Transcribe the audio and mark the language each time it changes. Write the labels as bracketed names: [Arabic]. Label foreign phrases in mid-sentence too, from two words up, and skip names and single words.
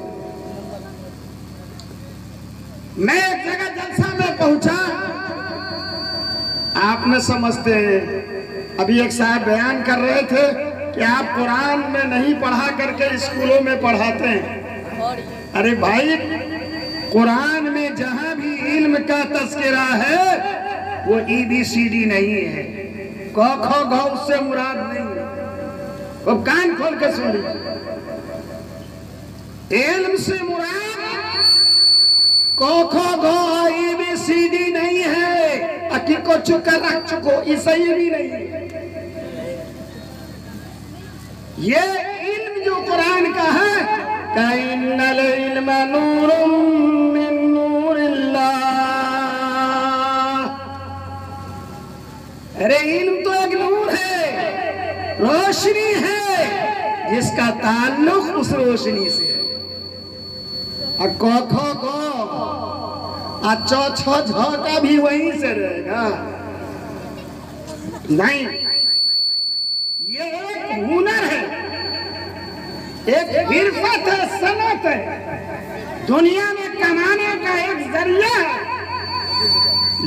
[Urdu] میں ایک جگہ جلسہ میں پہنچا، آپ نے سمجھتے ہیں، ابھی ایک صاحب بیان کر رہے تھے کہ آپ قرآن میں نہیں پڑھا کر کے اسکولوں میں پڑھاتے ہیں۔ ارے بھائی، قرآن میں جہاں بھی علم کا تذکرہ ہے وہ ABCD نہیں ہے، ق خ غ اس سے مراد نہیں ہے۔ اب کان کھول کے سن لیجیے، علم سے مراد ق خ غ ABCD نہیں ہے، اکی کو چکا رکھ چکو عیسائی بھی نہیں ہے۔ یہ علم جو قرآن کا ہے، کہ [Arabic] ان العلم نور من نور اللہ، [Urdu] ارے علم تو ایک نور ہے، روشنی ہے، جس کا تعلق اس روشنی سے ہے۔ ق خ غ چ چ جھ کا بھی وہیں سے رہے گا نہیں، یہ ایک ہنر ہے، ایک حرفت ہے، صنعت ہے، دنیا میں کمانے کا ایک ذریعہ ہے۔